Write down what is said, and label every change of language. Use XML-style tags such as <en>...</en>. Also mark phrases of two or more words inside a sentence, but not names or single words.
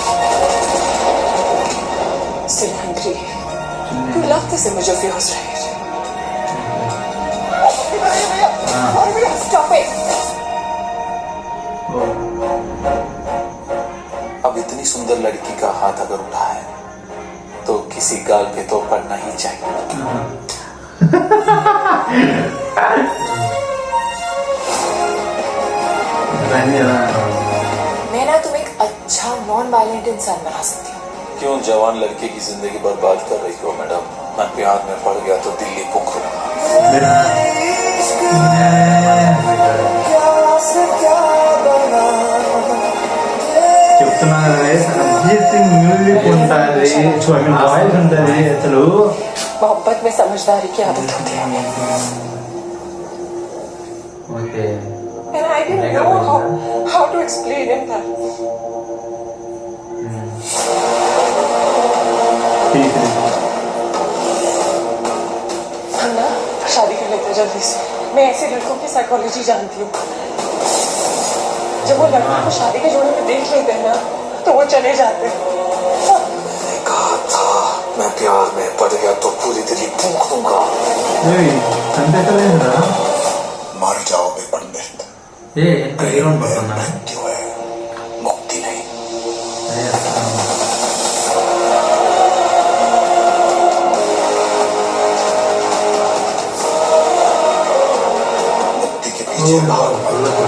<en>Still hungry. You love this image of yours, right? Stop it!</en> <hi>अब इतनी सुंदर लड़की का हाथ अगर उठा है तो किसी गाल पे तो पड़ना ही चाहिए. मैं ना तुम एक अच्छा</hi> <en>non violent</en> <hi>इंसान बना सकती हूँ. क्यों जवान लड़के की जिंदगी बर्बाद कर रही हो मैडम? मैं प्यार में पड़ गया तो दिल्ली पुखरूंगा.</hi> <te>చెప్తున్నా అరిజిత్ సింగ్ మ్యూజిక్ ఉంటుంది, వాయిస్ ఉంటుంది. అసలు</te> <hi>मोहब्बत में समझदारी की आदत होती है.</hi> <te>ఓకే</te> <en>And I didn't know how to explain it that.</en> <hi>हम ना शादी कर लेते हैं जल्दी से. मैं ऐसे लड़कों की साइकोलॉजी जानती हूँ. जब वो लड़कों को शादी के जोड़े में देख लेते हैं ना तो वो चले जाते हैं. मैंने कहा था मैं प्यार में पड़ गया तो पूरी दिल्ली फूंक दूंगा.</hi> <te>కనిపించలేదురా.</te> <hi>मर जाओ बे पंडित.</hi> <te>ఏ హీరో పడుతున్నా</te> <hi>मृत्यु है, मुक्ति नहीं. मुक्ति के पीछे भाग मत.</hi>